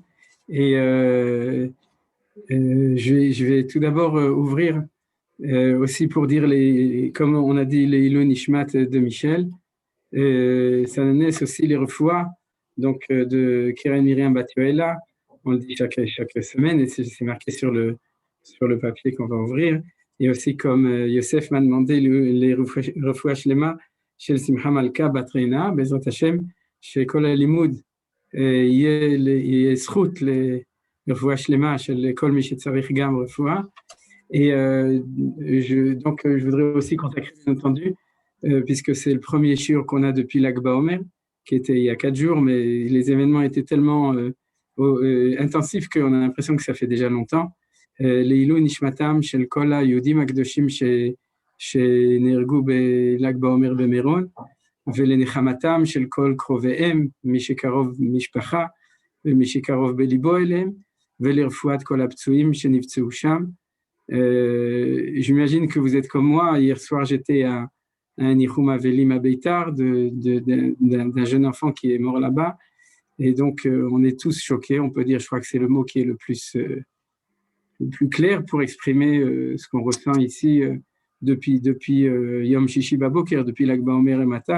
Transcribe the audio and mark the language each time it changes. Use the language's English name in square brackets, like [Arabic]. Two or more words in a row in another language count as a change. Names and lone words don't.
[French] Et je vais tout d'abord ouvrir aussi pour dire, comme on a dit, les [Hebrew] עילוי נשמת [French] de Michel. Sanades aussi les refouas, donc de Keren Miriam Batuela. On le dit chaque semaine et c'est marqué sur le papier qu'on va ouvrir. Et aussi comme Yosef m'a demandé les [Hebrew] רפואת שלמה chez Simcha Malka Batreina, בעזרת השם, chez כל הלימוד, יהיה זכות לרפואה שלמה של כל מי שצריך גם רפואה. [French] Et donc, je voudrais aussi consacrer, bien entendu, puisque c'est le premier shiur qu'on a depuis Lag BaOmer, qui était il y a 4 jours, mais les événements étaient tellement intensifs qu'on a l'impression que ça fait déjà longtemps. [Hebrew] לעילוי נשמתם של כל היהודים הקדושים שנהרגו בל"ג בעומר במירון, ולנחמתם של כל קרוביהם, מי שקרוב משפחה ומי שקרוב בליבו אליהם, ולרפואת כל הפצועים שנפצעו שם. [French] J'imagine que vous êtes comme moi. Hier soir, j'étais à un [Hebrew] ניחום אבלים [French] à Beitar d'un jeune enfant qui est mort là-bas. Et donc, on est tous choqués. On peut dire, je crois que c'est le mot qui est le plus clair pour exprimer ce qu'on ressent ici depuis [Hebrew] יום שישי בבוקר, [French] depuis Lag BaOmer et Mata.